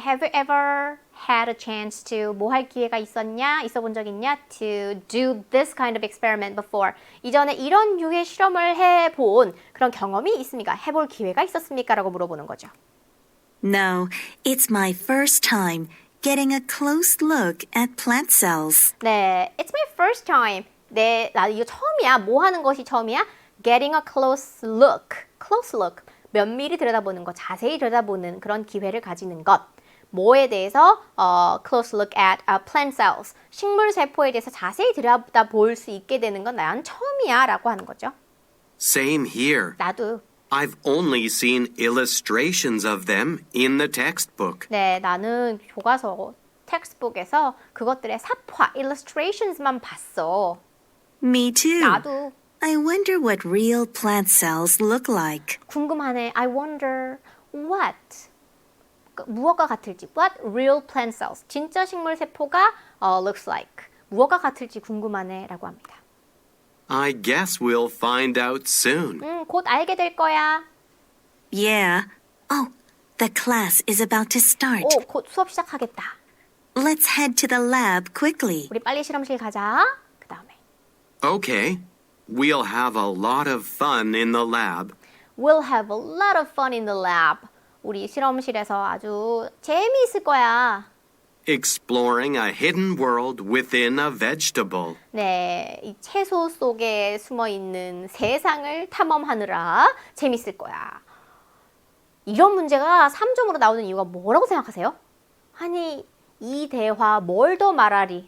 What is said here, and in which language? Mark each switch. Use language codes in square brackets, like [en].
[en] Have you ever had a chance to [ko] 뭐 할 기회가 있었냐? 있어 본 적 있냐? [en] To do this kind of experiment before. [ko] 이전에 이런 류의 실험을 해본 그런 경험이 있습니까? 해볼 기회가 있었습니까? 라고 물어보는 거죠. [en] No, it's my first time getting a close look at plant cells. [ko] 네, [en] it's my first time. [ko] 네, 나 이거 처음이야. 뭐 하는 것이 처음이야? [en] Getting a close look. Close look. [ko] 면밀히 들여다보는 것, 자세히 들여다보는 그런 기회를 가지는 것. 뭐에 대해서 [en] close look at plant cells. [ko] 식물 세포에 대해서 자세히 들여다볼 수 있게 되는 건 난 처음이야 라고 하는 거죠. [en] Same here. [ko] 나도. [en] I've only seen illustrations of them in the textbook. [ko] 네, 나는 교과서 텍스트북에서 그것들의 사파, illustrations만 봤어. [en] Me too. [ko] 나도. [en] I wonder what real plant cells look like. [ko] 궁금하네. [en] I wonder what [ko] 무엇과 같을지. [en] What real plant cells. [ko] 진짜 식물 세포가 [en] looks like. [ko] 무엇과 같을지 궁금하네 라고 합니다. [en] I guess we'll find out soon. [ko] 곧 알게 될 거야. [en] Yeah. Oh, the class is about to start. [ko] 오, 곧 수업 시작하겠다. [en] Let's head to the lab quickly. [ko] 우리 빨리 실험실 가자. 그 다음에 [en] Okay. We'll have a lot of fun in the lab. We'll have a lot of fun in the lab. [ko] 우리 실험실에서 아주 재미있을 거야. [en] Exploring a hidden world within a vegetable. [ko] 네, 이 채소 속에 숨어있는 세상을 탐험하느라 재밌을 거야. 이런 문제가 3점으로 나오는 이유가 뭐라고 생각하세요? 아니, 이 대화 뭘 더 말하리?